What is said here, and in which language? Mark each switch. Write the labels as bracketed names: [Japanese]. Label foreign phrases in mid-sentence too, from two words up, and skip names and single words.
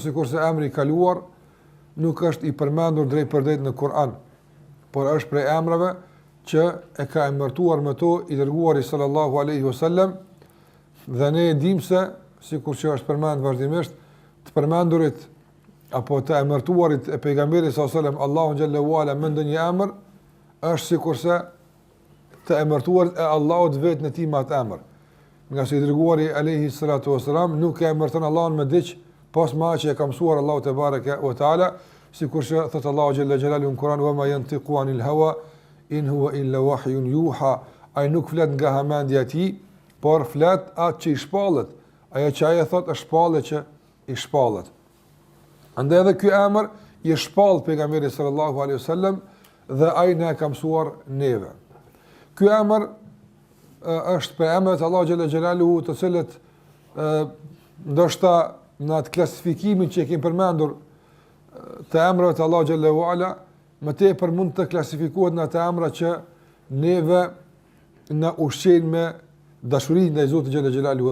[Albanian] sikurse emri i kaluar nuk është i përmendur drejt për drejt në Kur'an, por është prej emrave që e ka emërtuar me to i dërguari [Arabic] صلى الله عليه وسلم, [Albanian] dhe ne e dimë se sikur që është përmendur vazhdimisht të përmendurit apo të emërtuarit e pejgamberit [Arabic] صلى الله عليه وسلم [Albanian] Allahu [Arabic] جل وعلا [Albanian] me ndonjë emër është sikurse të emërtuarit e Allahut vetë në tij me atë emër. Nga se i dërguari [Arabic] عليه الصلاة والسلام [Albanian] nuk e emërton Allahun me diç pas ma që e ka mësuar Allahu [Arabic] تبارك وتعالى, [Albanian] sikur që thot Allahu [Arabic] جل جلاله [Albanian] në Kur'an: [Arabic] "وما ينطق عن الهوى إن هو إلا وحي يوحى." [Albanian] Ai nuk flet nga hamendja e tij, por flet atë që i shpallet. Ajo që ai thot është shpallje që i shpallet. Andaj edhe ky emër i shpall pejgamberit [Arabic] صلى الله عليه وسلم [Albanian] dhe ai na ka mësuar neve. Ky emër është për emrat Allahu [Arabic] جل جلاله, [Albanian] të cilët ndoshta në atë klasifikimin që e kemi përmendur të emrave të Allahu [Arabic] جل وعلا, [Albanian] më tepër mund të klasifikohet në ato emra që neve na ushqejnë me dashuri ndaj Zotit [Arabic] جل جلاله.